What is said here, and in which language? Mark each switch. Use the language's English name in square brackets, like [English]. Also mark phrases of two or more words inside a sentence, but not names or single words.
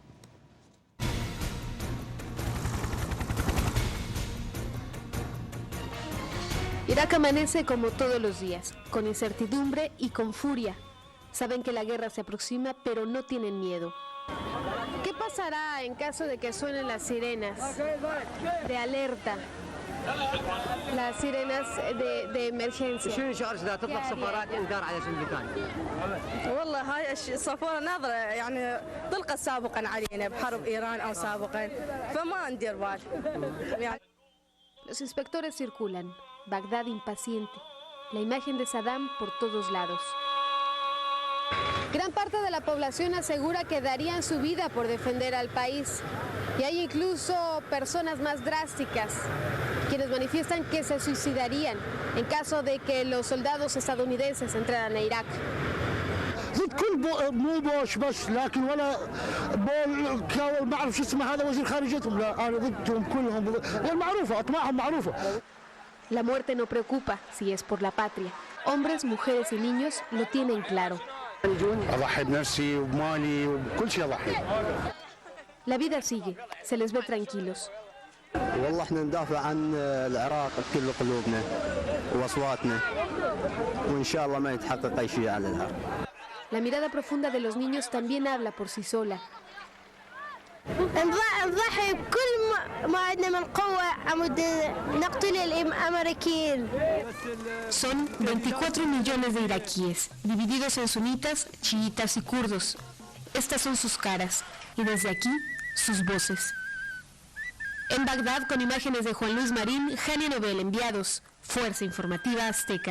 [Spanish] Irak amanece como todos los días, con incertidumbre y con furia. Saben que la guerra se aproxima, pero no tienen miedo. ¿Qué pasará en caso de que suenen las sirenas de alerta? Las sirenas de emergencia. [Arabic] والله هاي الصفارة ناظرة يعني طلقت سابقا علينا بحرب إيران أو سابقا فما ندير بال يعني. [Spanish] Los inspectores circulan. Bagdad impaciente. La imagen de Saddam por todos lados. Gran parte de la población asegura que darían su vida por defender al país. Y hay incluso personas más drásticas, quienes manifiestan que se suicidarían en caso de que los soldados estadounidenses entraran a Irak. [Arabic] ضد كل مو بوش بس لكن ولا بول كاول ما اعرف شو اسمه هذا وزير خارجيتهم لا انا ضدهم كلهم والمعروفه اطماعهم معروفه. [Spanish] La muerte no preocupa si es por la patria. Hombres, mujeres y niños lo tienen claro. [Arabic] اضحي بنفسي وبمالي وبكل شيء اضحي. [Spanish] La vida sigue, se les ve tranquilos. [Arabic] والله احنا ندافع عن العراق بكل قلوبنا واصواتنا وان شاء الله ما يتحقق اي شيء على العراق. [Spanish] La mirada profunda de los niños también habla por sí sola. [Arabic] نضحي بكل ما عندنا من قوة عمود نقتل الأمريكيين. [Spanish] Son 24 millones de iraquíes, divididos en sunitas, chiitas y kurdos. Estas son sus caras, y desde aquí, sus voces. En Bagdad, con imágenes de Juan Luis Marín, Hania Nobel, enviados, Fuerza Informativa Azteca.